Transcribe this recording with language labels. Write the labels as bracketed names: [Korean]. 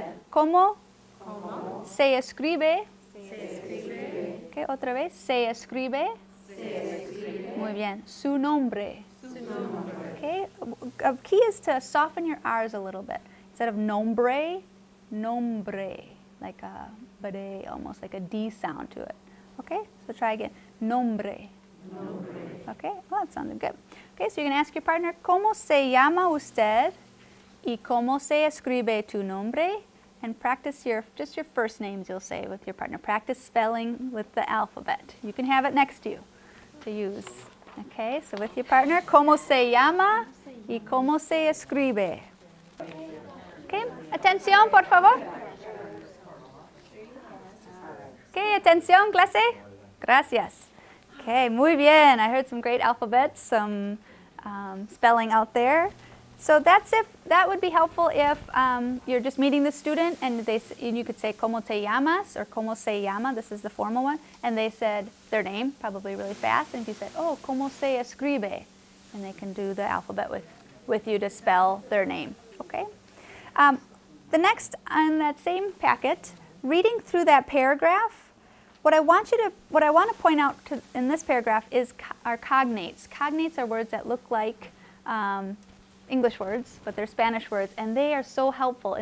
[Spanish] ¿Cómo se escribe? Okay, otra vez. Se escribe. Muy bien. Su nombre. Okay. [English] A key is to soften your R's a little bit. Instead of nombre, nombre, like a bre, almost like a D sound to it. Okay, so try again. Nombre. Okay, well, that sounded good. Okay, so you're going to ask your partner, [Spanish] ¿Cómo se llama usted? Y ¿Cómo se escribe tu nombre? [English] And practice just your first names, you'll say with your partner. Practice spelling with the alphabet. You can have it next to you to use. Okay, so with your partner, [Spanish] ¿Cómo se llama? Y ¿Cómo se escribe? Okay, atención, por favor. [English] Okay, [Spanish] atención, clase. Gracias. [English] Okay, [Spanish] muy bien. [English] I heard some great alphabets, some spelling out there. So that would be helpful if you're just meeting the student and you could say [Spanish] ¿Cómo te llamas? [English] Or [Spanish] ¿Cómo se llama? [English] This is the formal one. And they said their name, probably really fast. And if you said, oh, [Spanish] ¿Cómo se escribe? [English] And they can do the alphabet with you to spell their name. Okay? The next on that same packet, reading through that paragraph, what I want to point out in this paragraph is our cognates. Cognates are words that look like English words, but they're Spanish words, and they are so helpful.